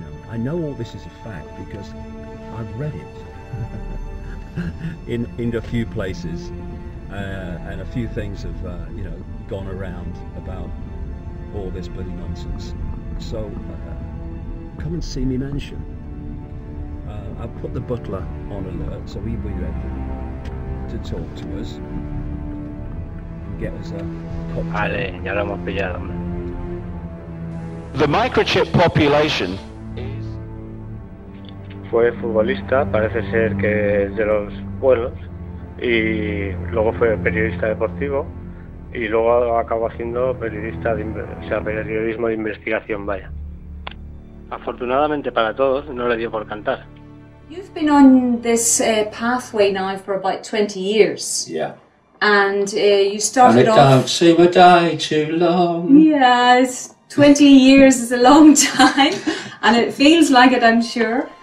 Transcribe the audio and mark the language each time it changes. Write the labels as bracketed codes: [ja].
[en] I know all this is a fact because I've read it in a few places, and a few things have gone around about all this bloody nonsense. So come and see me mansion. I'll put the butler on alert so he'll be ready to talk to us and get us a cocktail. [es] Vale, ya lo hemos pillado. [en] The microchip population. [es] Fue futbolista, parece ser que es de los buenos, y luego fue periodista deportivo, y luego acabó haciendo periodismo de investigación, vaya. Afortunadamente para todos, no le dio por cantar. [en] You've been on this pathway now for about 20 years. Yeah. And you started and it off... don't seem a day too long. Yeah, 20 years is a long time, and it feels like it, I'm sure.